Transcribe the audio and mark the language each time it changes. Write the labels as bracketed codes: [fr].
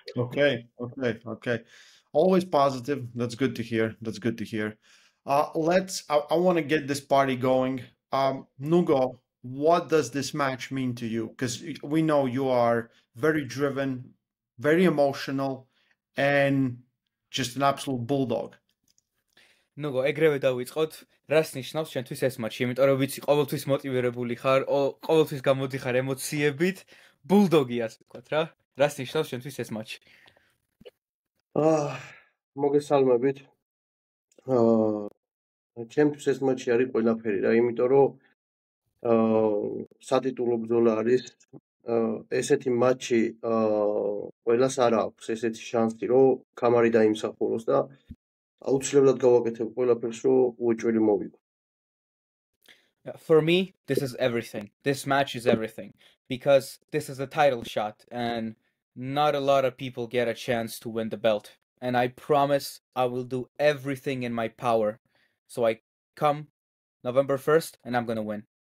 [en] Okay. Always positive. That's good to hear. I want to get this party going. Nugo, what does this match mean to you? Because we know you are very driven, very emotional, and just an absolute bulldog. [ka] Nugo, ეგრევე დავიწყოთ. რას ნიშნავს შენთვის ეს მატჩი? იმიტომ რომ ვიცი, ყოველთვის მოტივირებული ხარ, ყოველთვის გამოდიხარ ემოციებით, ბულდოგი ასე ვთქვათ რა. რას ნიშნავს შენთვის ეს მატჩი? მოგესალმებით. ჩემთვის ეს მატჩი არის ყველაფერი რა, იმიტომ რომ სატიტულო ბრძოლა არის. ესეთი მატჩი ყველას არ აქვს ესეთი შანსი, რომ კამარი დაიმსახუროს და აუცილებლად გავაკეთებ ყველაფერს, რომ უეჭველი მოვიგო. [en] For me, this is everything. This match is everything because this is a title shot and not a lot of people get a chance to win the belt. And I promise I will do everything in my power. So I come November 1st and I'm going to win.